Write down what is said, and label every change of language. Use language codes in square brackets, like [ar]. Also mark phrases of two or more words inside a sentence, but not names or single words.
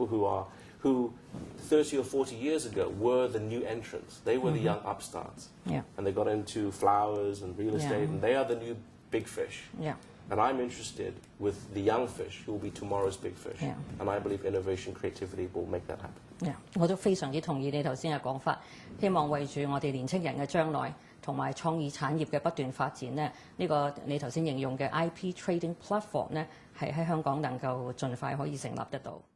[en] The people who 30 or 40 years ago were the new entrants. They were the young upstarts. Yeah. And they got into flowers and real estate, and they are the new big fish. Yeah. And I'm interested with the young fish who will be tomorrow's big fish. Yeah. And I believe innovation, creativity will make that happen. [yue] 我都非常之同意你頭先嘅講法，希望為住我哋年青人嘅將來同埋創意產業嘅不斷發展呢，呢個你頭先形容嘅 [en] IP trading platform [yue] 呢，係喺香港能夠盡快可以成立得到。